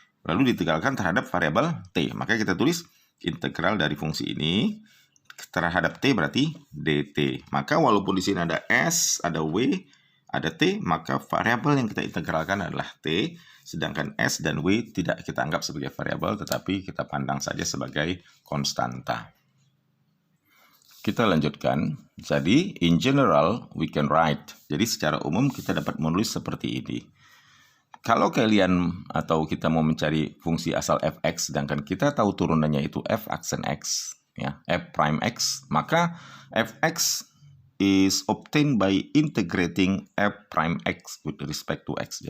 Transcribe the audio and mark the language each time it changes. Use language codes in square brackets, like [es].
[id] Lalu ditegalkan terhadap variabel t. Maka kita tulis integral dari fungsi ini terhadap t berarti dt. Maka walaupun di sini ada s, ada w, ada t, maka variabel yang kita integralkan adalah t. Sedangkan s dan w tidak kita anggap sebagai variabel, tetapi kita pandang saja sebagai konstanta. Kita lanjutkan. [en] Jadi, in general, we can write. [id] Jadi, secara umum kita dapat menulis seperti ini. Kalau kalian atau kita mau mencari fungsi asal fx, sedangkan kita tahu turunannya itu f aksen x, ya, f prime x, maka [en] fx is obtained by integrating f prime x with respect to x.